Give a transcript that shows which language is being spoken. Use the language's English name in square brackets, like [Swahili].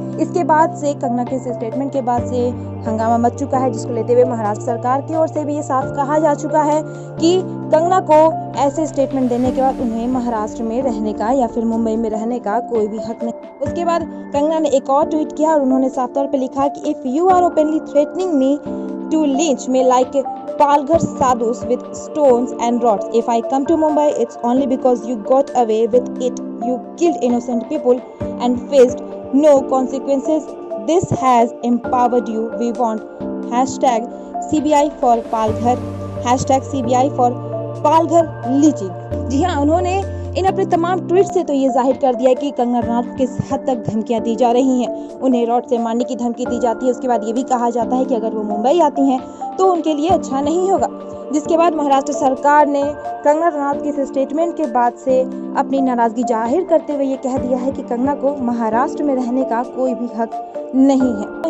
[Hindi] इसके बाद से कंगना के इस स्टेटमेंट के बाद से हंगामा मच चुका है, जिसको लेते हुए महाराष्ट्र सरकार की ओर से भी ये साफ कहा जा चुका है कि कंगना को ऐसे स्टेटमेंट देने के बाद उन्हें महाराष्ट्र में रहने का या फिर मुंबई में रहने का कोई भी हक नहीं। उसके बाद कंगना ने एक और ट्वीट किया और उन्होंने साफ तौर पे लिखा कि [English] If you are openly threatening me to lynch me like Palghar sadhus with stones and rods. If I come to Mumbai, it's only because you got away with it. You killed innocent people and faced no consequences. This has empowered you. We want hashtag CBI for Palghar, hashtag CBI for Palghar lynching. [Hindi] जी हाँ, उन्होंने इन अपने तमाम tweet से तो ये जाहिर कर दिया कि कंगना रनौत को किस हद तक धमकियां दी जा रही हैं। उन्हें रॉड से मारने की धमकी दी जाती है। उसके बाद ये भी कहा जाता है कि अगर वो मुंबई आती हैं तो उनके लिए अच्छा नहीं होगा। जिसके बाद महाराष्ट्र सरकार ने कंगना रनौत के इस स्टेटमेंट के बाद से अपनी नाराजगी जाहिर करते हुए ये कह दिया है कि कंगना को महाराष्ट्र में रहने का कोई भी हक नहीं है।